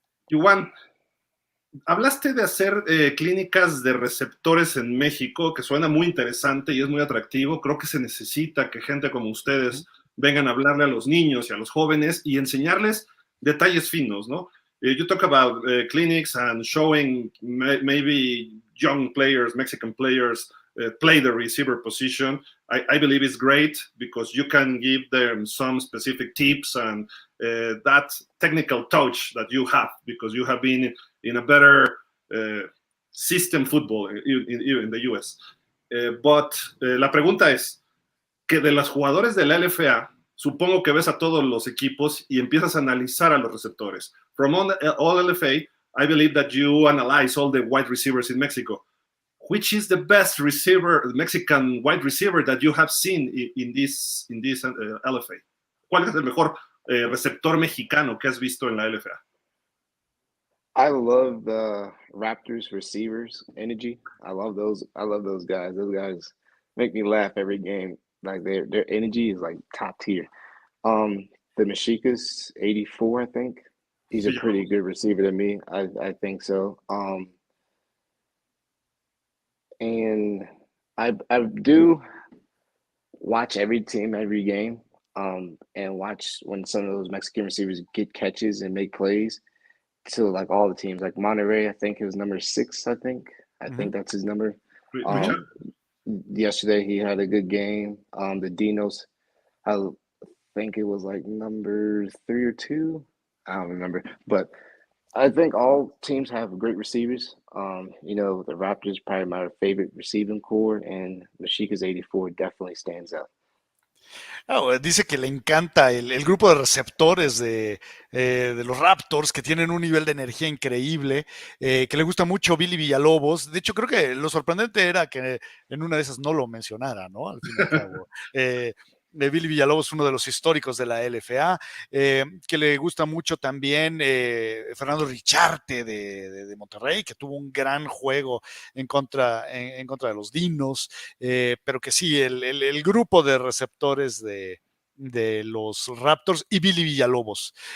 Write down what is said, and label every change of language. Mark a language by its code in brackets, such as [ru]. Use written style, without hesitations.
[es] Juwan, hablaste de hacer clínicas de receptores en México, que suena muy interesante y es muy atractivo. Creo que se necesita que gente como ustedes vengan a hablarle a los niños y a los jóvenes y enseñarles detalles finos, ¿no? [en] You talk about clinics and showing maybe young players, Mexican players, play the receiver position. I believe it's great because you can give them some specific tips and that technical touch that you have because you have been in a better system football in the US. [es] But la pregunta es que de los jugadores de la LFA, supongo que ves a todos los equipos y empiezas a analizar a los receptores. [en] From all LFA, I believe that you analyze all the wide receivers in Mexico. Which is the best Mexican wide receiver that you have seen in this LFA? [es] ¿Cuál es el mejor receptor mexicano que has visto en la LFA? [en] I love the Raptors receivers energy. I love those guys. Those guys make me laugh every game. Like their energy is like top tier. The Mexica's 84, I think. He's a pretty Villalobos. good receiver to me. I think so. And I do watch every team, every game, and watch when some of those Mexican receivers get catches and make plays to like all the teams. Like Monterrey, I think it was number 6, I Mm-hmm. think that's his number. Richard? Yesterday he had a good game. The Dinos, I think it was like number 3 or 2. I don't remember, but I think all teams have great receivers. The Raptors probably my favorite receiving core, and Mexica's 84 definitely stands out. [es] Oh, dice que le encanta el grupo de receptores de los Raptors, que tienen un nivel de energía increíble, que le gusta mucho Billy Villalobos. De hecho, creo que lo sorprendente era que en una de esas no lo mencionara, ¿no? Al fin y al cabo. Billy Villalobos, uno de los históricos de la LFA, que le gusta mucho también Fernando Richarte de Monterrey, que tuvo un gran juego en contra de los Dinos, pero que sí, el grupo de receptores de los Raptors y Billy Villalobos.